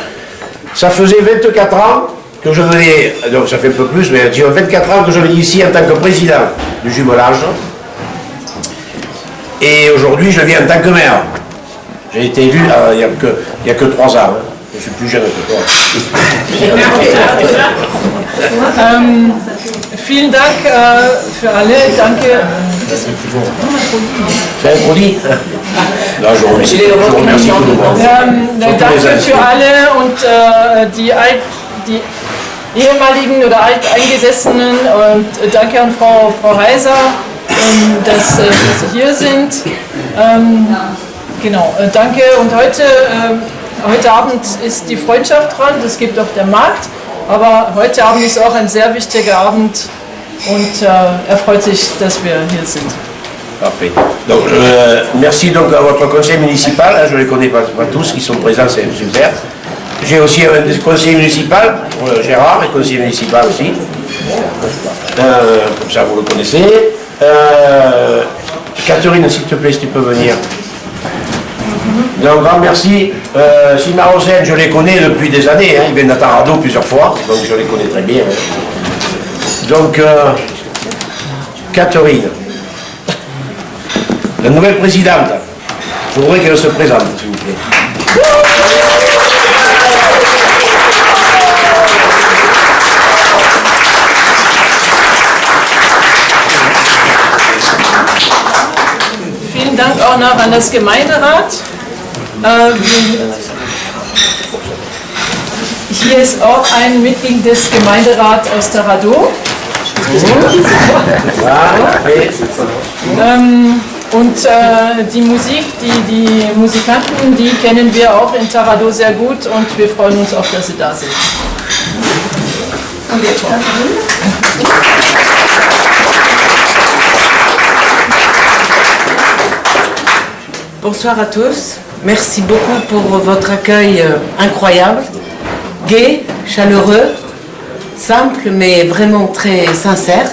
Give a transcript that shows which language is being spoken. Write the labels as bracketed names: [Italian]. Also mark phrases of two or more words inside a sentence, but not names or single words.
[French] Ça faisait 24 ans que je venais, donc ça fait un peu plus, mais 24 ans que je venais ici en tant que président du jumelage. Et aujourd'hui, je viens en tant que maire. J'ai été élu il n'y a que 3 ans. Hein. Je suis plus jeune que toi. [German] Vielen Dank für alle. Danke. [French] C'est introduit. Non, je remercie tout le monde. [German] Danke für alle und die ehemaligen oder Alteingesessenen und danke an Frau Heiser, dass Sie hier sind. Genau, danke und heute heute Abend ist die Freundschaft dran, es gibt auch der Markt, aber heute Abend ist auch ein sehr wichtiger Abend und er freut sich, dass wir hier sind. [French] Parfait. Donc, merci donc à votre conseil municipal, je ne les connais pas tous qui sont présents, c'est super. J'ai aussi un conseiller municipal, Gérard, est conseiller municipal aussi. Comme ça vous le connaissez. Catherine, s'il te plaît, si tu peux venir. Donc, grand merci. Sima Rosen, je les connais depuis des années, ils viennent à Tarado plusieurs fois, donc je les connais très bien. Donc, Catherine, la nouvelle présidente, je voudrais qu'elle se présente, s'il vous plaît. [German] Vielen Dank auch noch an das Gemeinderat. Hier ist auch ein Mitglied des Gemeinderats aus Tarado. Und die Musik, die Musikanten, die kennen wir auch in Tarado sehr gut und wir freuen uns auch, dass sie da sind. Und jetzt [French] Bonsoir à tous. Merci beaucoup pour votre accueil incroyable, gai, chaleureux, simple mais vraiment très sincère.